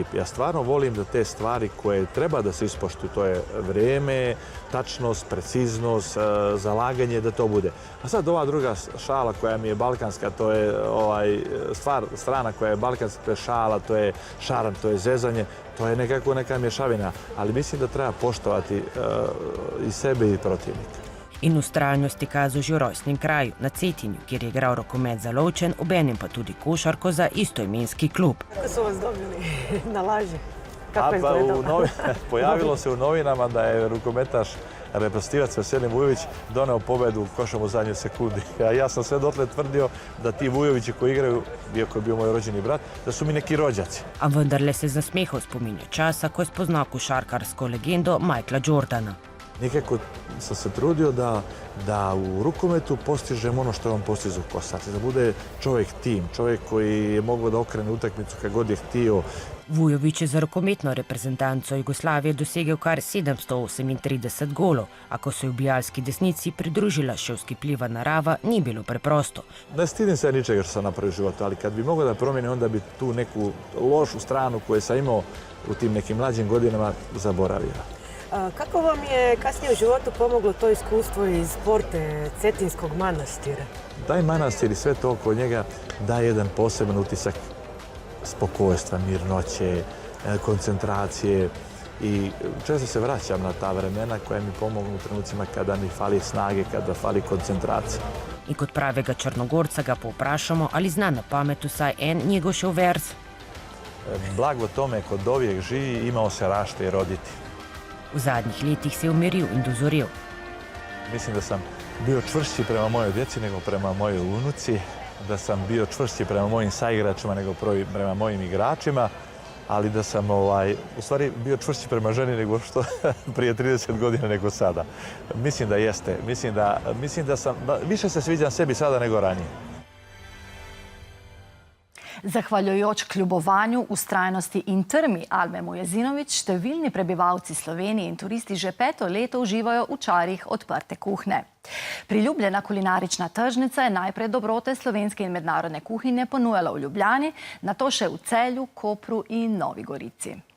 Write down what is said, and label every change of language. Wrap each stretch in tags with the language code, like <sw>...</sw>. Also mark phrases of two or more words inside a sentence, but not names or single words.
<sr>Ja stvarno volim da te stvari koje treba da se ispoštuju, to je vrijeme, tačnost, preciznost, zalaganje, da to bude. A sad ova druga šala koja mi je balkanska, to je strana koja je balkanska, to je šala, to je šaran, to je zezanje, to je nekako neka mješavina. Ali mislim da treba poštovati i sebe i protivnika.</sr> <sl>In ustrajnosti kazal že v rojstnem kraju, na Cetinju, kjer je igral rokomet za Lovčen, obenem pa tudi košarko za istoimenski klub.</sl> <sr>Kako su vas dobili na laži? Kako je izgledalo? Pojavilo se u novinama da je rukometaš, reprezentativac Veselin Vujović doneo pobedu košom u zadnjoj sekundi. A ja sam sve dotle tvrdio da ti Vujovići koji igraju, iako je bio moj rođeni brat, da su mi neki rođaci.</sr> <sl>A vendarle se z nasmehom spominja časa, ko je spoznal košarkarsko legendo Michaela Jordana.</sl> <sr>Nekako sam se trudio da u rukometu postižem ono što je on postizao u košarci. Da bude čovjek tim, čovjek koji je mogao da okrene utakmicu kad god je htio.</sr> <sl>Vujović je za rokometno reprezentanco Jugoslavije dosegel kar 738 golov, a ko se je v bijalski desnici pridružila še vzkipljiva narava, ni bilo preprosto.</sl> <sr>Ne stidim se ničega što sam napravio u životu, ali kad bi mogao da promijenim, onda bi tu neku lošu stranu koju sam imao u tim nekim mlađim godinama zaboravio. Kako vam je kasnije u životu pomoglo to iskustvo iz Porte, Cetinskog manastira? Taj manastir i sve to oko njega daje jedan poseban utisak spokojstva, mirnoće, koncentracije i često se vraćam na ta vremena koja mi pomognu u trenucima kada mi fali snage, kada fali koncentracije.</sr> <sl>In kot pravega Črnogorca ga povprašamo, ali zna na pamet vsaj en Njegošev vers.</sl> <sr>Blago tome ko dovijek živi, imao se rašte i roditi.</sr> <sl>V zadnjih letih se je umiril in dozorel.</sl> <sr>Mislim da sam bio čvršći prema mojoj djeci nego prema mojoj unuci, da sam bio čvršći prema mojim saigračima nego prema mojim igračima ali da sam u stvari bio čvršći prema ženi nego što prije 30 godina nego sada. Mislim da jeste. Mislim da sam, više se sviđam sebi sada nego ranije.</sr> <sl>Zahvaljujoč kljubovanju, ustrajnosti in trmi Alme Mujezinović, številni prebivalci Slovenije in turisti že 5. leto uživajo v čarih odprte kuhne. Priljubljena kulinarična tržnica je najprej dobrote slovenske in mednarodne kuhinje ponujala v Ljubljani, nato še v Celju, Kopru in Novi Gorici.</sl>